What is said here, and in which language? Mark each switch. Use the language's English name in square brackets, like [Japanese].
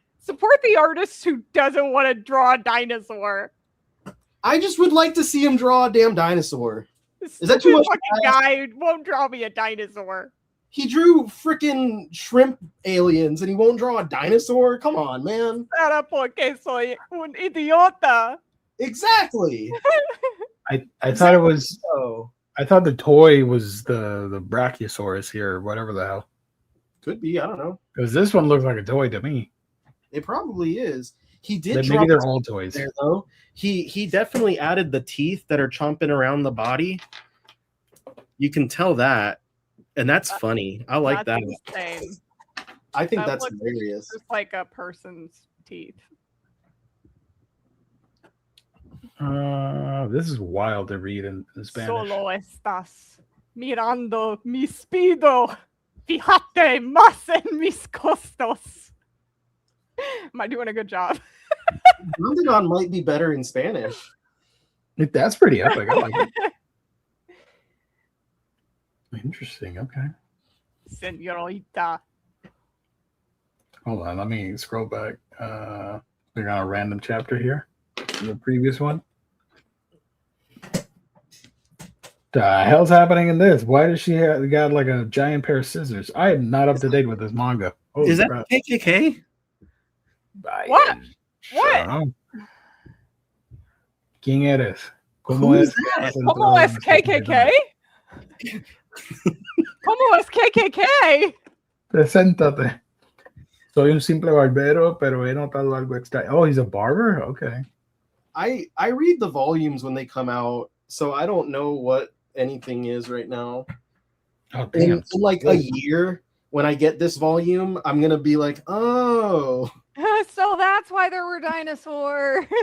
[English] Support the artist who doesn't want to draw a dinosaur. I just would like to see him draw a damn dinosaur. Is that too much? Fucking guy won't draw me a dinosaur. He drew freaking shrimp aliens and he won't draw a dinosaur? Come on, man. [Spanish] Será porque soy un idiota. [English] Exactly. I thought it was. I thought the toy was the Brachiosaurus here, or whatever the hell. Could be. I don't know. Because this one looks like a toy to me. It probably is. He did. Maybe they're all toys. There, though. He definitely added the teeth that are chomping around the body. You can tell that, and that's funny. I like that. Insane. I think that's hilarious. Just like a person's teeth. This is wild to read in Spanish. [Spanish] Solo estás mirando mi speedo. Fíjate más en mis costos. [English] Am I doing a good job? Dandadan might be better in Spanish. That's pretty epic. I like it. Interesting. Okay. [Spanish] Señorita. [English] Hold on. Let me scroll back. We're on a random chapter here. The previous one. The hell's happening in this? Why does she got like a giant pair of scissors? I am not up to date with this manga. Holy Is that crap. KKK? What? What? [Spanish] ¿Quién eres? [English] Who is that? [Spanish] ¿Cómo es KKK? ¿Cómo es KKK? Preséntate. Soy un simple barbero, pero he notado algo extraño. [English] Oh, he's a barber? Okay. I read the volumes when they come out, so I don't know what anything is right now. Oh, damn. In like a year, when I get this volume, I'm gonna be like, oh, So that's why there were dinosaurs.